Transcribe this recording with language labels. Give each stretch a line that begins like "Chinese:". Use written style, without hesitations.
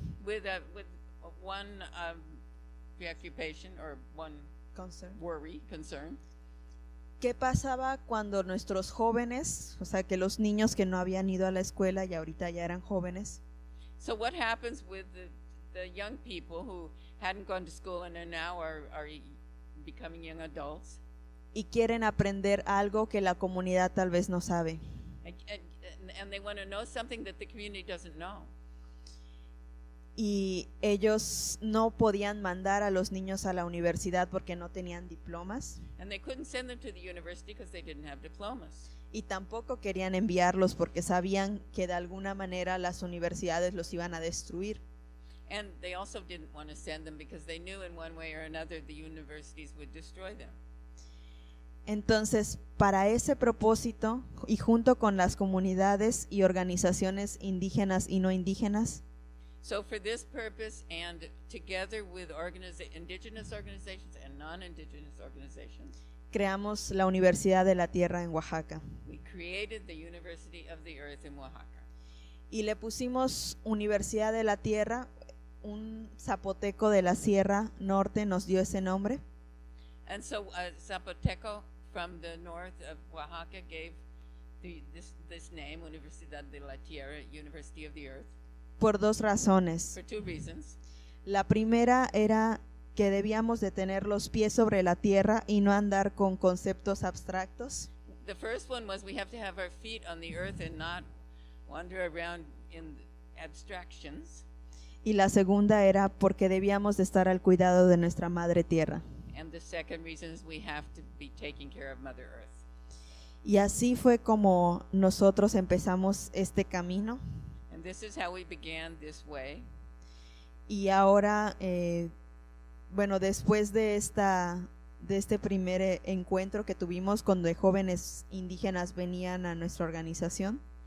English: with one preoccupation or one worry, concern.
Spanish: ¿Qué pasaba cuando nuestros jóvenes, o sea, que los niños que no habían ido a la escuela y ahorita ya eran jóvenes,
English: So what happens with the young people who hadn't gone to school and are now are becoming young adults,
Spanish: y quieren aprender algo que la comunidad tal vez no sabe?
English: and they want to know something that the community doesn't know?
Spanish: Y ellos no podían mandar a los niños a la universidad porque no tenían diplomas,
English: And they couldn't send them to the university because they didn't have diplomas.
Spanish: y tampoco querían enviarlos porque sabían que de alguna manera las universidades los iban a destruir.
English: And they also didn't want to send them because they knew in one way or another the universities would destroy them.
Spanish: Entonces, para ese propósito, y junto con las comunidades y organizaciones indígenas y no indígenas,
English: So for this purpose, and together with indigenous organizations and non-indigenous organizations,
Spanish: creamos la Universidad de la Tierra en Oaxaca.
English: we created the University of the Earth in Oaxaca.
Spanish: Y le pusimos Universidad de la Tierra. Un zapoteco de la Sierra Norte nos dio ese nombre,
English: And so Zapoteco from the north of Oaxaca gave this name, Universidad de la Tierra, University of the Earth,
Spanish: por dos razones.
English: for two reasons.
Spanish: La primera era que debíamos de tener los pies sobre la tierra y no andar con conceptos abstractos.
English: The first one was we have to have our feet on the earth and not wander around in abstractions.
Spanish: Y la segunda era porque debíamos de estar al cuidado de nuestra madre tierra.
English: And the second reason is we have to be taking care of Mother Earth.
Spanish: Y así fue como nosotros empezamos este camino.
English: And this is how we began this way.
Spanish: Y ahora, bueno, después de este primer encuentro que tuvimos cuando jóvenes indígenas venían a nuestra organización,